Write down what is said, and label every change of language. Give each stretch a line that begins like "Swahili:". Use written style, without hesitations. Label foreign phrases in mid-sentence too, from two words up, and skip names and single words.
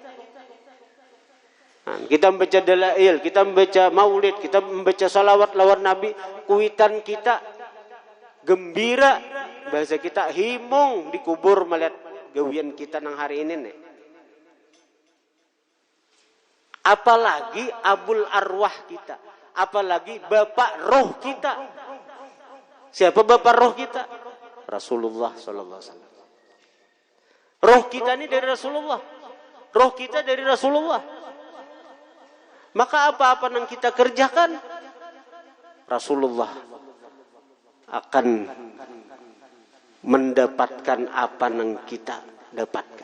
Banjar: Nah, kita membaca dalail, kita membaca maulid, kita membaca salawat lawan Nabi, kuitan kita gembira, bahasa kita himung dikubur melihat gawian kita nang hari ini nih.
Indonesian: Apalagi
Arabic: أبو الأرواح
Indonesian: kita, apalagi bapak roh kita. Siapa bapak roh kita? Rasulullah
Arabic: صلى الله عليه وسلم.
Indonesian: Roh kita ini dari Rasulullah. Roh kita dari Rasulullah. Maka apa-apa yang kita kerjakan, Rasulullah akan mendapatkan apa yang kita dapatkan.